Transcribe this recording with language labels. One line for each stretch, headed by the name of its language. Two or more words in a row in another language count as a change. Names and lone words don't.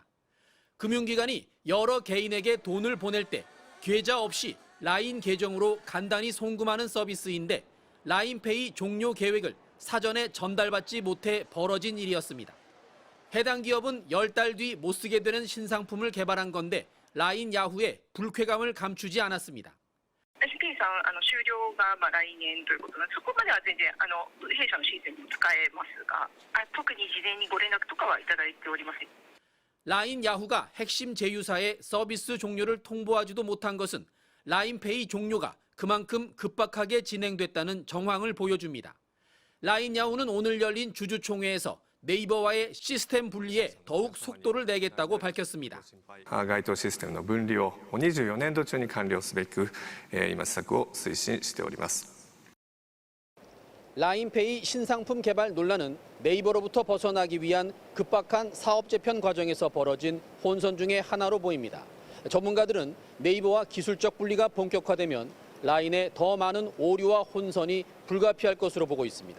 Korean: 금융기관이 여러 개인에게 돈을 보낼 때 계좌 없이 라인 계정으로 간단히 송금하는 서비스인데 라인페이 종료 계획을 사전에 전달받지 못해 벌어진 일이었습니다. 해당 기업은 10달 뒤 못 쓰게 되는 신상품을 개발한 건데 라인 야후의 불쾌감을 감추지 않았습니다.
Japanese: SK さん終了が来年ということなので、そこまでは全然弊社のシステムも使えますが、特に事前にご連絡とかはいただいておりません。
Korean: 라인 야후가 핵심 제휴사의 서비스 종료를 통보하지도 못한 것은 라인페이 종료가 그만큼 급박하게 진행됐다는 정황을 보여줍니다. 라인 야후는 오늘 열린 주주총회에서 네이버와의 시스템 분리에 더욱 속도를 내겠다고 밝혔습니다.
Japanese: 該当システムの分離を24年度中に完了すべく今施策を推進しております。
Korean: 라인페이 신상품 개발 논란은 네이버로부터 벗어나기 위한 급박한 사업 재편 과정에서 벌어진 혼선 중의 하나로 보입니다. 전문가들은 네이버와 기술적 분리가 본격화되면 라인에 더 많은 오류와 혼선이 불가피할 것으로 보고 있습니다.